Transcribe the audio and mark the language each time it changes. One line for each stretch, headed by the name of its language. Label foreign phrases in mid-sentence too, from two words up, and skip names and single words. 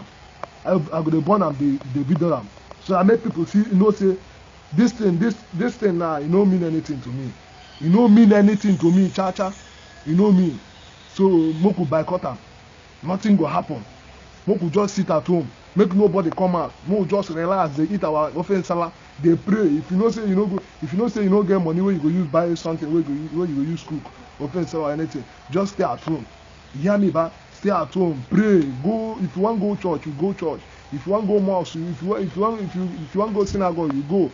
Nigerian Pidgin: I go to burn them, the video them. So I make people see, you know, say, this thing now, it don't mean anything to me. It don't mean anything to me, cha-cha. You know me. So, make we boycott them. Nothing will happen. Make we just sit at home. Make nobody come out. Make we just relax. They eat our offense salad. They pray. If you know say you no go, if you know say you no get money where you go use buy something, where you go use cook, offense salad or anything, just stay at home. You hear me, ba? Stay at home. Pray. Go. If you want go church, you go church. If you want go mosque, if you want go synagogue, you go.